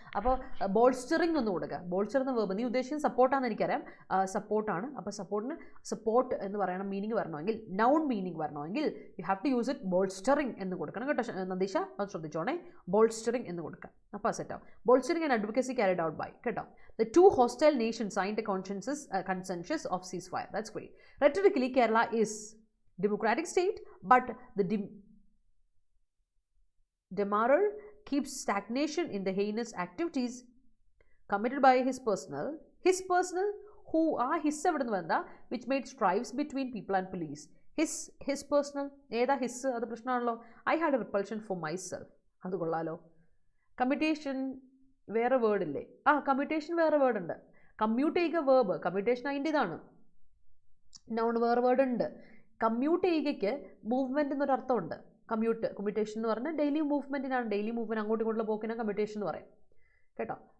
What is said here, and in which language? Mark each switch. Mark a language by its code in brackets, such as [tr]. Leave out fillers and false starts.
[ml] അപ്പോൾ ബോൾസ്റ്ററിങ് ഒന്ന് കൊടുക്കുക. ബോൾസ്റ്റർ എന്ന വേർബ് നീ ഉദ്ദേശിക്കുന്നത് സപ്പോർട്ടാണെന്ന് എനിക്കറിയാം, സപ്പോർട്ടാണ്. അപ്പോൾ സപ്പോർട്ടിന് സപ്പോർട്ട് എന്ന് പറയണം മീനിങ് വരണമെങ്കിൽ, നൗൺ മീനിങ് വരണമെങ്കിൽ [en] you have to use it [ml] ബോൾസ്റ്ററിങ് എന്ന് കൊടുക്കണം കേട്ടോ നന്ദീഷ, അത് ശ്രദ്ധിച്ചോണേ. ബോൾസ്റ്ററിങ് എന്ന് കൊടുക്കാം, അപ്പോൾ സെറ്റാവും. ബോൾസ്റ്ററിങ് and advocacy carried out by കേട്ടോ. [en] The two hostile nations signed a consensus of ceasefire. That's great. Rhetorically, Kerala is democratic state, but the demarer keeps stagnation in the heinous activities committed by his personal who are his which made strives between people and police. His personal [ml] eda [en] his [ml] adu prashnanallo. [en] I had a repulsion for myself, [ml] adu kollalo. Commutation വേറെ word ഇല്ലേ? Commutation വേറെ word ഉണ്ട്. Commute ചെയ്യുക verb, commutation അതിൻ്റെ ഇതാണ്. Noun വേറെ word ഉണ്ട്. Commute ചെയ്യുകയ്ക്ക് movement എന്നൊരു അർത്ഥമുണ്ട്. കമ്മ്യൂട്ടേഷൻ എന്ന് പറഞ്ഞാൽ ഡെയിലി മൂവ്മെൻറ്റിനാണ്, ഡെയിലി മൂവ്മെൻറ്റ് അങ്ങോട്ടും ഇങ്ങോട്ടുള്ള പോക്കിനാണ് കമ്മ്യൂട്ടേഷൻ എന്ന് പറയും കേട്ടോ.